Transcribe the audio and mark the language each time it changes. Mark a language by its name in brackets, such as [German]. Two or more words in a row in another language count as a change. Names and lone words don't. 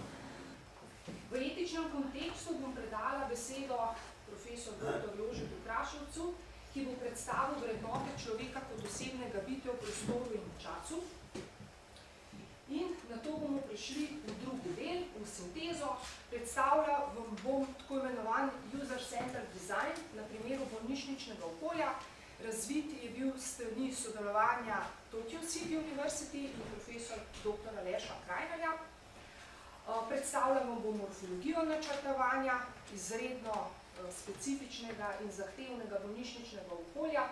[Slovenian] V etičnem kontekstu bom predala besedo profesor dr. Jožetu Kraševcu, ki bo predstavil vrednote človeka kot osebnega bitja v prostoru in v času. In na to bomo prišli v drugi del, v sintezo. Predstavljal vam bom tako imenovan [English] user-centered design [Slovenian] na primeru bolnišničnega okolja. Razvit je bil s strani sodelovanja Tokyo City University in profesor dr. Aleša Krajnerja. Predstavljal vam bom morfologijo načrtovanja, izredno specifičnega in zahtevnega bolnišničnega okolja.